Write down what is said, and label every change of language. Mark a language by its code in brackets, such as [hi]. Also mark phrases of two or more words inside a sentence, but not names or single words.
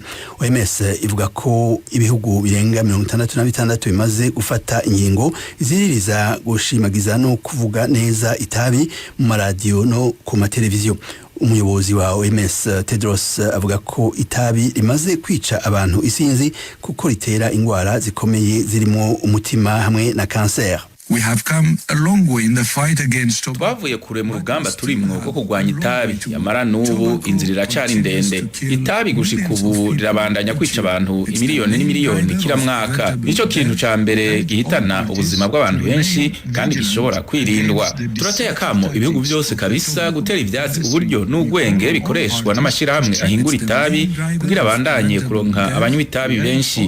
[rn] OMS ivuga ko ibihugu birenga 66 bimaze gufata ingingo ziririza gushimagiza no kuvuga neza itabi mu maradiyo no ku mateleviziyo. Umuyobozi wa OMS Tedros avuga ko itabi rimaze kwica abantu isinzi kuko ritera ingwara zikomeye zirimo umutima hamwe na cancer. [en] We have come a long way in the fight against tobacco. [rn] Twavuye kure mu rugamba turimwo ko kurwanya itabi, yamara n'ubu inzira iracari ndende. Itabi gushika ubu rirabandanya kwica abantu imiliyoni n'imiliyoni [sw] kila mwaka. [rn] Nico kintu ca mbere gihitana ubuzima bw'abantu benshi kandi gishobora kwirindwa. Turateye akamo ibihugu byose kabisa gutera ivyatsi uburyo n'ugwenge bikoreshwa n'amashirahamwe ahingura itabi kugira abandanye kuronka abanywa itabi benshi.